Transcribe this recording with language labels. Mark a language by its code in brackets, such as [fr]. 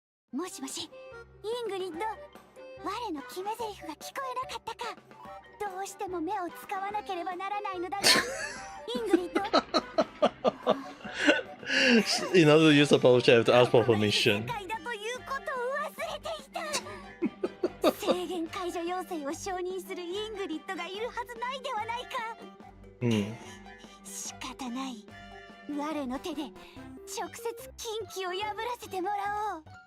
[ja] もしもし、イングリッド、我の決め台詞が聞こえなかったか？どうしても目を使わなければならないのだが、イングリッド。 [en] In other use of apology, I have to ask for permission. [ja] 世界だということを忘れていた。制限解除要請を承認するイングリッドがいるはずないではないか。仕方ない。我の手で直接禁忌を破らせてもらおう。